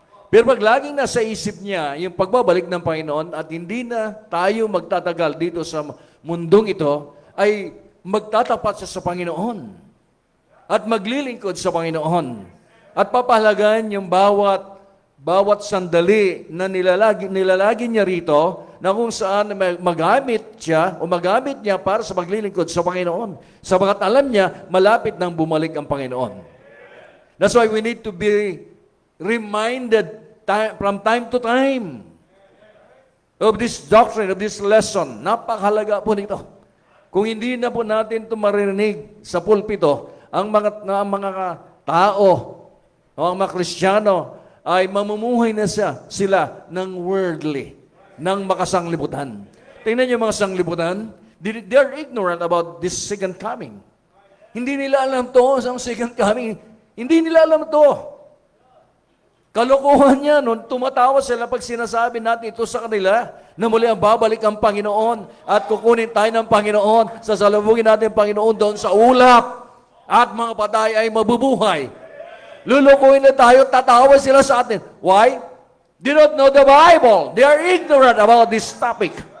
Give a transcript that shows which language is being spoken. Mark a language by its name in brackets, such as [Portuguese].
[Filipino] Pero pag laging nasa isip niya yung pagbabalik ng Panginoon at hindi na tayo magtatagal dito sa mundong ito, ay magtatapat siya sa Panginoon at maglilingkod sa Panginoon at papahalagan yung bawat sandali na nilalagi niya rito na kung saan magamit niya para sa paglilingkod sa Panginoon. Sabagat alam niya, malapit nang bumalik ang Panginoon. [English] That's why we need to be reminded from time to time of this doctrine, of this lesson. [Filipino] Napakahalaga po nito. Kung hindi na po natin ito marinig sa pulpito, ang mga tao, ang mga Kristiyano, ay mamumuhay na sila ng worldly, ng makasanglibutan. Tingnan niyo mga sanglibutan, [English] they are ignorant about this second coming. [Filipino] Hindi nila alam to, ang second coming. Hindi nila alam to. Kalokohan niya, nung tumatawa sila pag sinasabi natin ito sa kanila, na muli ang babalik ang Panginoon at kukunin tayo ng Panginoon, sasalubungin natin ang Panginoon doon sa ulap at mga patay ay mabubuhay. Lulukuhin na tayo, tatawa sila sa atin. [English] Why? They don't know the Bible. They are ignorant about this topic.